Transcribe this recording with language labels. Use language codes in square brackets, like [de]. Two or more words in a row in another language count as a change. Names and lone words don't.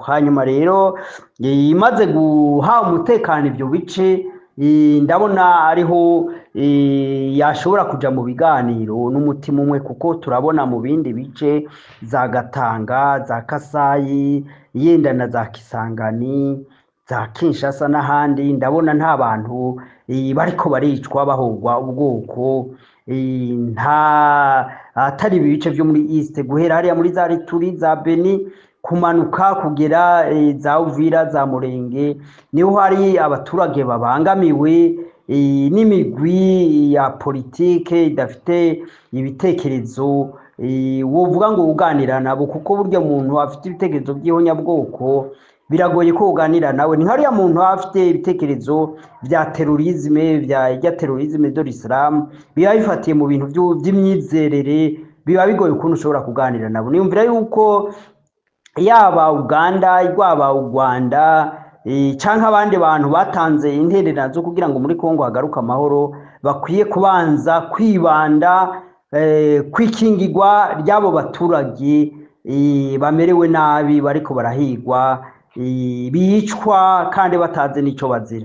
[rn] Hanyuma rero imaze guha umutekano ivyo bice, ndabona ariho yashobora kuja mu biganiro n'umutima umwe, kuko turabona mu bindi bice za Gatanga, za Kasayi, yenda na za Kisangani, za Kinshasa n'ahandi, ndabona nta bantu bariko baricwa bahogwa ubwoko, nta atari ibi bice vyo muri East guhera hariya muri za Rituri, za Beni kumanuka kugera za Uvira, za Murenge, niho hari abaturage babangamiwe n'imigwi ya politike idafite ibitekerezo wovuga ngo uganira nabo, kuko burya muntu afite ibitekerezo by'ihonyabwoko biragoye ko uganira nawe. Ni hariya muntu afite ibitekerezo bya terorisme, bya terorisme [fr] de l'Islam, [rn] biba bifatiye mu bintu by'imyizerere, biba bigoye ukuntu ushobora kuganira nabo. Niyumvira yuko yaba Uganda, yaba u Rwanda canke abandi bantu batanze intererano zo kugira ngo muri Kongo hagaruka amahoro, bakwiye kubanza kwibanda kwikingirwa ry'abo baturage bamerewe nabi, bariko barahigwa, bicwa kandi batazi n'ico bazira.